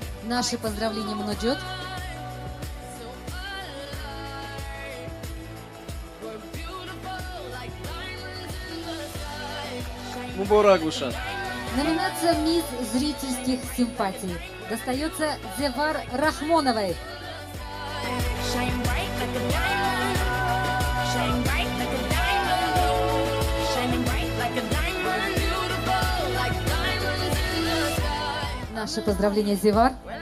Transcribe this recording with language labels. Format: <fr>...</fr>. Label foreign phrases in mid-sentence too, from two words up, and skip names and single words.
<ru>Наши поздравления Множет.</ru> <tg>Муборак бушад.</tg> <ru>Номинация «Мисс зрительских симпатий» достается Зевар Рахмоновой. Наши поздравления, Зевар.</ru>